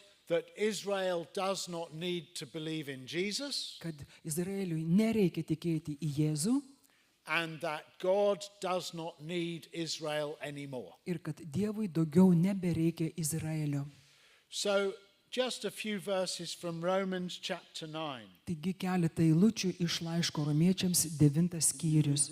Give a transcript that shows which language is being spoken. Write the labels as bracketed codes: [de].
[en] That Israel does not need to believe in Jesus. [lt] Kad Izraeliui nereikia tikėti į Jėzų. [en] And that God does not need Israel anymore. [lt] Ir kad Dievui daugiau nebereikia Izraelio. [en] So, just a few verses from Romans chapter 9. [lt] Taigi keletą eilučių iš laiško romiečiams 9 skyrius.